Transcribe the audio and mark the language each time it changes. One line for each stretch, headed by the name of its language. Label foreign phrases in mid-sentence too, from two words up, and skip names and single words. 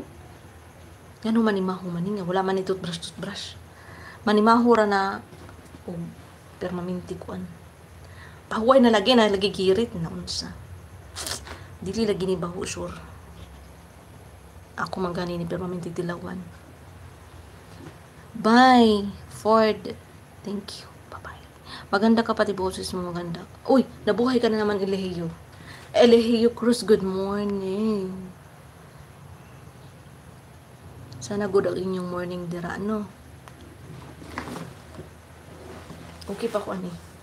Cebuano: Ngano manimaho man niya. Wala man ni toothbrush. Manimaho ra na permaminti kuan. Pahuay na lagi kirit na unsa. Dili lagi ni baho sure. Ako man gani ni permaminti tilawan.
English: Bye, Ford. Thank you. Bye-bye.
Filipino: Maganda ka pati boses mo, maganda. Uy, nabuhay ka na naman, Elehiyo. Elehiyo Cruz,
English: good morning.
Filipino: Sana good ang inyong morning dira, no?
Cebuano: Okay pa ko, ani.